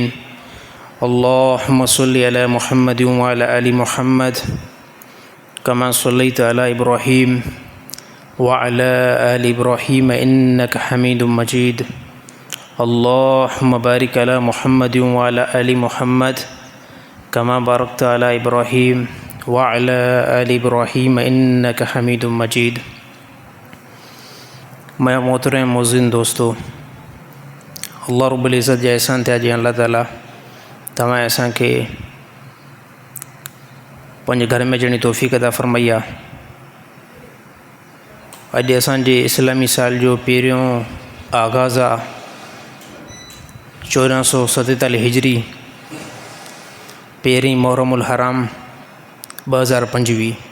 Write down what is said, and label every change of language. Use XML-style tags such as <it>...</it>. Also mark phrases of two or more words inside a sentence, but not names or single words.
<ar>اللهم صل على محمد وعلى آل محمد كما صليت على إبراهيم وعلى آل إبراهيم إنك حميد مجيد. اللهم بارك على محمد وعلى آل محمد كما باركت على إبراهيم وعلى آل إبراهيم إنك حميد مجيد.</ar> <sd>मैं मोहतरम मोज़िन दोस्तों, अल्लाह</sd> <ar>ربّ العزة</ar> <sd>जा एहसान थे जी अल्लाह ताला तमाम असां के पंहिंजे घर में जणी तौफ़ीक़ अता फ़रमाई आहे। अॼु असांजे इस्लामी साल जो पहिरियों आगाज़ आहे 1447 हिजरी, पहिरीं मुहर्रमुल हराम 2025।</sd>